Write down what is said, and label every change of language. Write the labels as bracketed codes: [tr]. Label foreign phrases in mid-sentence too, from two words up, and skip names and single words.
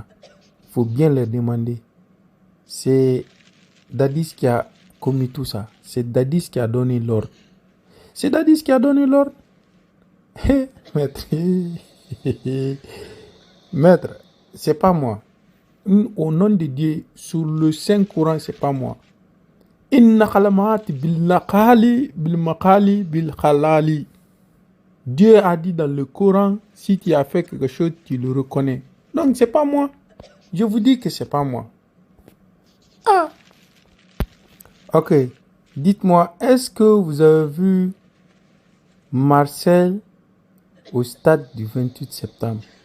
[fr] Il faut bien les demander. C'est Dadis qui a commis tout ça. C'est Dadis qui a donné l'ordre. C'est Dadis qui a donné l'ordre. Maître. Maître, c'est pas moi. Au nom de Dieu, sur le Saint-Coran, c'est pas moi. Inna khalamat bil naqali bil maqali bil khalali. Dieu a dit dans le Coran, si tu as fait quelque chose, tu le reconnais. Donc c'est pas moi. Je vous dis que c'est pas moi. Ah. Ok. Dites-moi, est-ce que vous avez vu Marcel au stade du 28 septembre?